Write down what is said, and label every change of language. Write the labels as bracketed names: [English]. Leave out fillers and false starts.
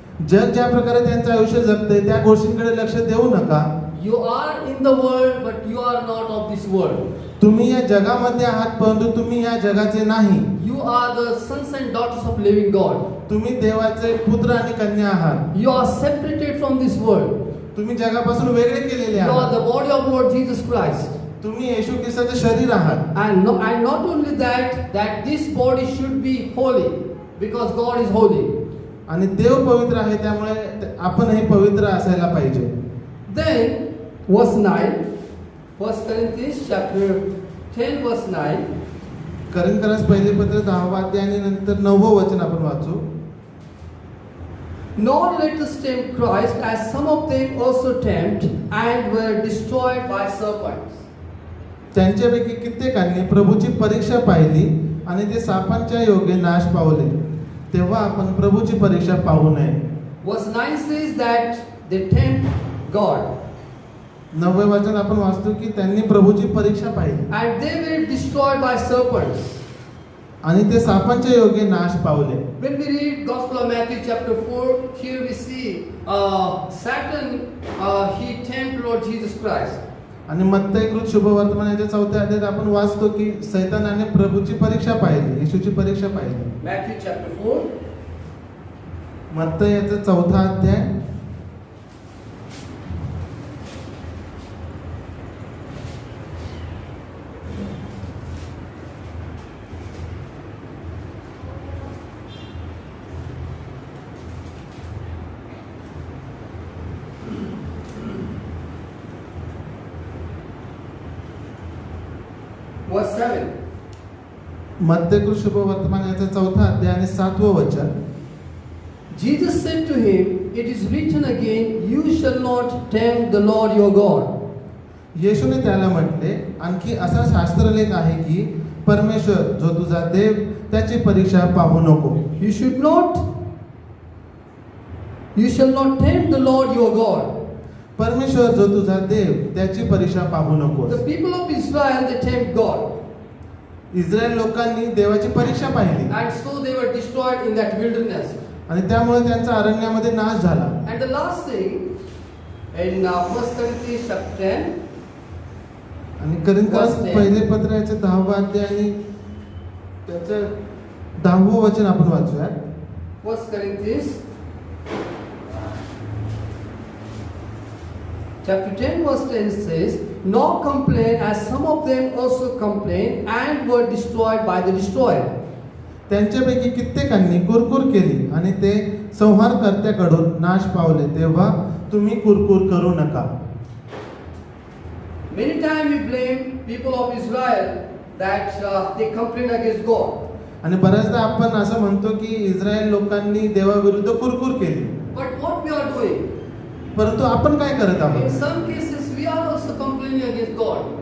[Marathi] जग ज्या प्रकारे त्यांचं आयुष्य जगतंय त्या गोष्टींकडे लक्ष देऊ नका. [English] You are in the world, but you are not of this world. [Marathi] तुम्ही या जगामध्ये आहात परंतु तुम्ही या जगाचे नाही. [English] You are the sons and daughters of living God. [Marathi] तुम्ही देवाचे पुत्र आणि कन्या आहात. [English] You are separated from this world. [Marathi] तुम्ही जगापासून वेगळे केलेले [English] You are [Marathi] आहात. [English] the body of Lord Jesus Christ. [Marathi] तुम्ही येशू ख्रिस्ताचे शरीर आहात. [English] And not only that this body should be holy because God is holy. [Marathi] आणि देव पवित्र आहे त्यामुळे आपणही पवित्र असायला पाहिजे. [English] Then verse 9, 1 Corinthians chapter 10 verse 9. [Marathi] करिंथरास पहिले पत्र 10 अध्याय आणि नंतर 9 वचन आपण वाचू. [English] Nor let us tempt Christ as some of them also tempt and were destroyed by serpents. [Marathi] त्यांच्यापैकी कित्येकांनी प्रभूची परीक्षा पाहिली आणि ते सापांच्या योगे नाश पावले. तेव्हा आपण प्रभूची परीक्षा पाहू नये. [English] Verse 9 says that they tempt God [Marathi] 9 वचन आपण वाचतो की त्यांनी प्रभूची परीक्षा पाहिली [English] and they were destroyed by serpents. [Marathi] आणि ते सापांच्या योगे नाश पावले. [English] When we read Gospel of Matthew chapter 4, here we see Satan, he tempted Lord Jesus Christ. [Marathi] आणि मत्तई कृत शुभवर्तमानाच्या 4 अध्यायात आपण वाचतो की सैतानाने प्रभूची परीक्षा पाहिली, येशूची परीक्षा पाहिली. [English] Matthew chapter 4. [Marathi] मत्तई याचा 4 अध्याय [English] Verse 7. [Marathi] मत्तई कृत शुभवर्तमान याचा 4 अध्याय आणि 7 वचन. [English] Jesus said to him, "It is written again, you shall not tempt the Lord your God." [Marathi] येशूने त्याला म्हटले, आणखी असा शास्त्रलेख आहे की परमेश्वर जो तुझा देव त्याची परीक्षा पाहू नको. [English] You shall not tempt the Lord your God. [Marathi] परमेश्वर जो तुझा देव त्याची परीक्षा पाहू नको. [English] The people of Israel, they tempt God. [Marathi] Israel लोकांनी देवाची परीक्षा पाहिली [English] And so they were destroyed in that wilderness. [Marathi] आणि त्यामुळे त्यांचा अरण्यामध्ये नाश झाला. [English] And the last thing, in 1 Corinthians chapter 10, [Marathi] आणि करिंथरास [English] Verse 10. [Marathi] पहिले पत्र याचे 10 अध्याय आणि त्याचं 10 वचन आपण वाचूया. [English] 1 Corinthians chapter 10 verse 10 says, "Nor complain as some of them also complained and were destroyed by the destroyer." [Marathi] त्यांच्यापैकी कित्येकांनी कुरकुर केली आणि ते संहारकर्त्याकडून नाश पावले. तेव्हा तुम्ही कुरकुर करू नका. [English] Many times we blame people of Israel that they complain against God. [Marathi] आणि बऱ्याचदा आपण असं म्हणतो की इस्रायल लोकांनी देवाविरुद्ध कुरकुर केली. [English] But what we are doing? [Marathi] परंतु आपण काय करत [English] In [Marathi] आहोत? [English] some cases we are also complaining against God.